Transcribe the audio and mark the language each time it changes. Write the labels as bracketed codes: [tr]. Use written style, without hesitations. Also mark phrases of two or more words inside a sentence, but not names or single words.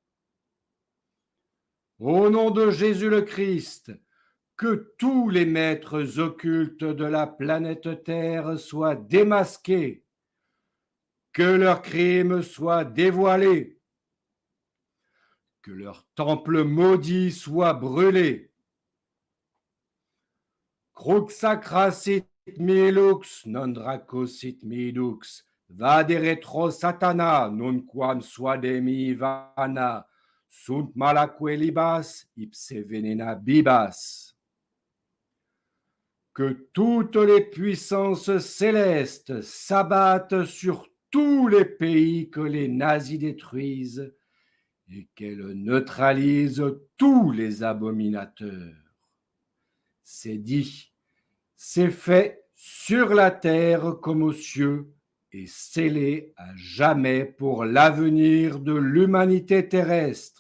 [fr] Au nom de Jésus le Christ, que tous les maîtres occultes de la planète Terre soient démasqués, que leurs crimes soient dévoilés, que leurs temples maudits soient brûlés. [la] Crux sacra sit milux, non draco sit midux, vade retro satana, nunquam suademi vana, sunt malaque libas, ipse venena bibas. [fr] Que toutes les puissances célestes s'abattent sur tous les pays que les nazis détruisent et qu'elles neutralisent tous les abominateurs. C'est dit, c'est fait sur la terre comme aux cieux et scellé à jamais pour l'avenir de l'humanité terrestre.